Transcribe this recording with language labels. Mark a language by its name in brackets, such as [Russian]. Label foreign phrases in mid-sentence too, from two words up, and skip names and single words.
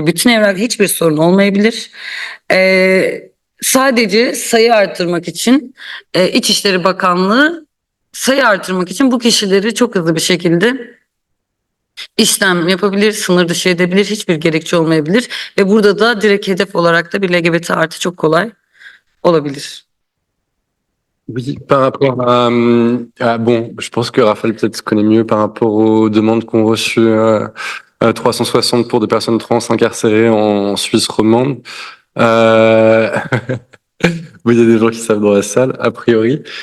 [Turkish] Bütün evrak, hiçbir sorun olmayabilir. Sadece sayı artırmak için İçişleri Bakanlığı sayı artırmak için bu kişileri çok hızlı bir şekilde işlem yapabilir, sınır dışı edebilir, hiçbir gerekçe olmayabilir ve burada da direkt hedef olarak da bir LGBT artı çok kolay olabilir. [French] Oui, par rapport bon, je pense que Raphaël peut-être connaît mieux par rapport aux demandes qu'ont reçues 360 pour des personnes trans incarcérées en Suisse romande. Oui, il y a des gens qui savent dans la salle, a priori.